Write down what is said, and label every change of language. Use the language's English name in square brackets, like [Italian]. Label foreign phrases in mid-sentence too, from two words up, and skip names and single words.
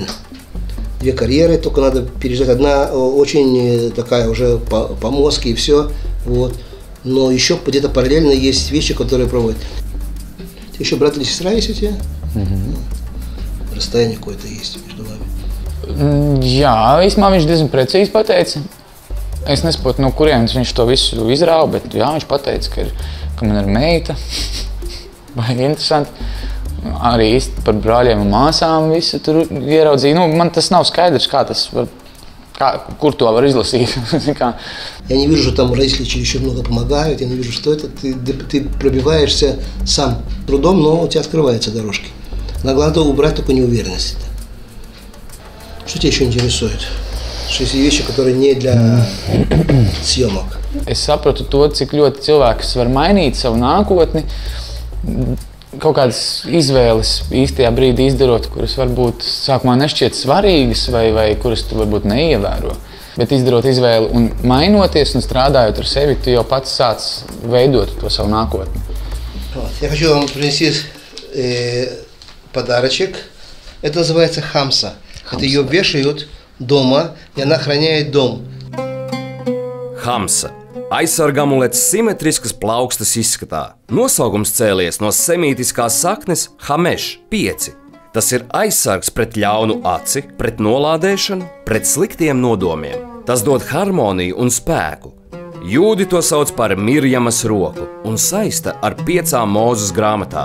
[Russian] Две карьеры, только надо переждать. Одна очень такая уже по мозгу и все, вот. Но еще где-то параллельно есть вещи, которые проводят. Еще брат или сестра есть у тебя? Расстояние какое-то есть между вами. [Latvian] Jā, īstenībā viņš diezgan precīzi pateica. Es nesaprotu, no kurienes viņš to visu izrāva, bet jā, viņš pateica, ka man ir meita. Baigi interesanti. Arī īsti par brāļiem un māsām visu tur ieraudzīja. Man tas nav skaidrs, kur to var izlasīt. [Russian] Я не вижу, что там родители чересчур много помогают, я не вижу, что это. Ты пробиваешься сам трудом, но у тебя открываются дорожки. Но главное убрать только неуверенность. Что тебя еще интересует? Что есть вещи, которые не для съемок? [Latvian] Es sapratu to, cik ļoti cilvēks var mainīt savu nākotni, kaut kādas izvēles īstajā brīdī izdarot, kuras varbūt sākumā nešķiet svarīgas vai kuras tu varbūt neievēro. Bet izdarot izvēli un mainoties un strādājot ar sevi, tu jau pats sāc veidot to savu nākotni. [Russian] Я хочу вам принести подарочек. Это называется хамса. Это ее вешают дома, и она охраняет дом. [Latvian] Hamsa. Aizsargamulets simetriskas plaukstas izskatā. Nosaukums cēlies no semītiskās saknes hameš, 5. Tas ir aizsargs pret ļaunu aci, pret nolādēšanu, pret sliktiem nodomiem. Tas dod harmoniju un spēku. Jūdi to sauc par Mirjamas roku un saista ar 5 Mūzes grāmatām.